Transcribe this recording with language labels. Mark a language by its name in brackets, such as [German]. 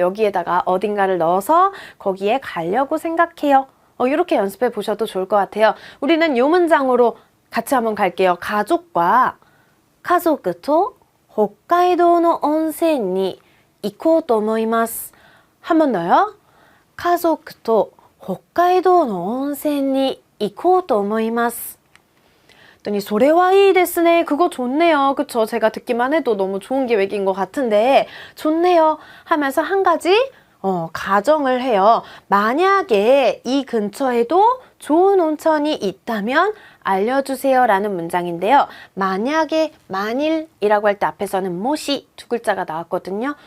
[Korean] 여기에다가 어딘가를 넣어서 거기에 가려고 생각해요. 이렇게 연습해 보셔도 좋을 것 같아요. 우리는 이 문장으로 같이 한번 갈게요. 가족과 가족도 홋카이도의 온천에 [Japanese] 行こうと思います. [Korean] 한 번 더요. 가족도 홋카이도의 온천에 [Japanese] 行こうと思います. [Korean] 그랬더니 [Japanese] それはいいですね. [Korean] 그거 좋네요. 그쵸? 제가 듣기만 해도 너무 좋은 계획인 것 같은데 좋네요 하면서 한 가지 가정을 해요. 만약에 이 근처에도 좋은 온천이 있다면 알려주세요 라는 문장인데요. 만약에, 만일이라고 할 때 앞에서는 모시 2글자가 나왔거든요.